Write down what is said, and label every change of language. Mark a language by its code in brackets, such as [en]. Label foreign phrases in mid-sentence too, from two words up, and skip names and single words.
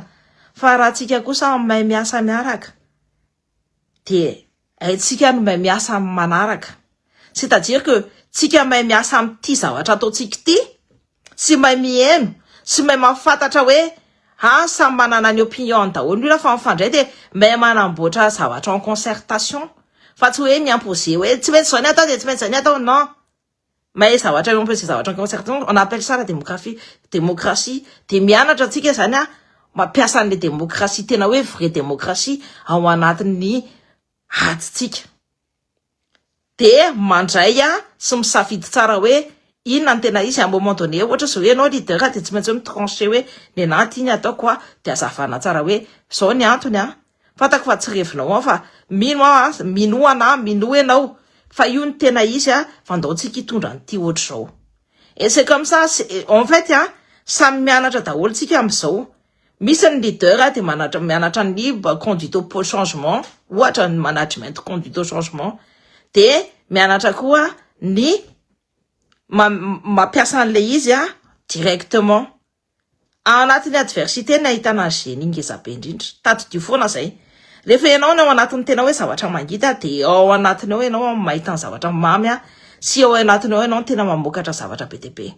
[mg] Fa raha tsika kosa mahay miasa miaraka de haitsika no mahay miasa manaraka. [fr] C'est-à-dire que [mg] tsika mahay miasa am'ty zavatra ataotsika ty, sy mahay mihaino, sy mahay mafantatra hoe samy manana ny opinion daholo io fa mifandray de mahay manamboatra zavatra [fr] en concertation. [mg] Fa tsy hoe miimposer hoe tsy maintsy zao ny atao de tsy maintsy zao ny atao, non. Mahay zavatra miimposer zavatra [fr] en concertation, on appelle ça la démocratie. [mg] De mianatra tsika zany mampiasa an'le démocratie tena hoe [fr] vraie démocratie [mg] ao anatin'ny aditsika. De mandray sy misafidy tsara hoe inona ny tena izy [fr] à un moment donné [mg] ohatra zao hoe anao leader de tsy maintsy hoe mitranché hoe ny anaty iny ataoko de azavana tsara hoe zao ny antony fatako fa tsy revinao fa mino ianao fa io ny tena izy fandaotsika hitondra nyty ohatra zao. [fr] Et c'est comme ça en fait [mg] samy mianatra daholo tsika am'izao. Misy ny leader de mianatra ny [fr] conduite au changement, [mg] ohatra ny [fr] management conduite au changement. [mg] De mianatra koa ny mampiasa an'le izy directement anatin'ny adversité na ahitana geny ngeza be indrindra. Tato foana zay. Rehefa ianao no ao anatin'ny tena hoe zavatra mangita de ao anatiny ao ianao mahita ny zavatra mamy sy ao anatiny ao ianao tena mamokatra zavatra be dia be.